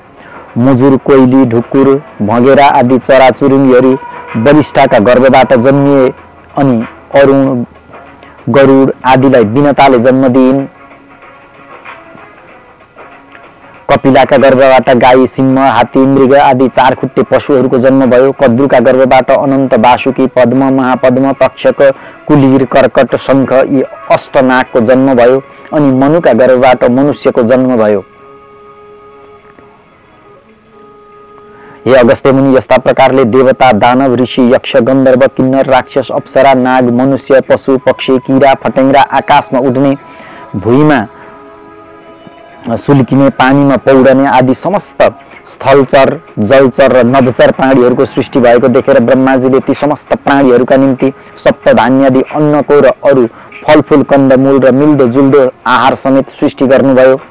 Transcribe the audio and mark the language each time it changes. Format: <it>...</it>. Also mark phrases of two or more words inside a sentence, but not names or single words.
<ne>मुजुर, कोइली, ढुकुर, भँगेरा आदि चराचुरुङ्गीहरू बलिष्ठका गर्भबाट जन्मिए अनि अरुण, गरुड आदिलाई विनताले जन्म दिइन्। कपिलाका गर्भबाट गाई, सिंह, हात्ती, मृग आदि 4 खुट्टे पशुहरूको जन्म भयो। कद्रुका गर्भबाट अनन्त, वासुकी, पद्म, महापद्म, तक्षक, कुलीर, कर्कट, शंख यी अष्टनागको जन्म भयो अनि मनुका गर्भबाट मनुष्यको जन्म भयो। हे अगस्त्य मुनि, यस्ता प्रकारले देवता, दानव, ऋषि, यक्ष, गन्धर्व, किन्नर, राक्षस, अप्सरा, नाग, मनुष्य, पशु, पक्षी, कीरा, फटेङ्ग्रा, आकाशमा उड्ने, भुइँमा सुल्किने, पानीमा पौडने आदि समस्त स्थलचर, जलचर र नभचर प्राणीहरूको सृष्टि भएको देखेर ब्रह्माजीले ती समस्त प्राणीहरूका निम्ति सप्तधान्यादि अन्नको र अरू फलफूल, कन्दमूल र मिल्दो जुल्दो आहार समेत सृष्टि गर्नुभयो।</ne>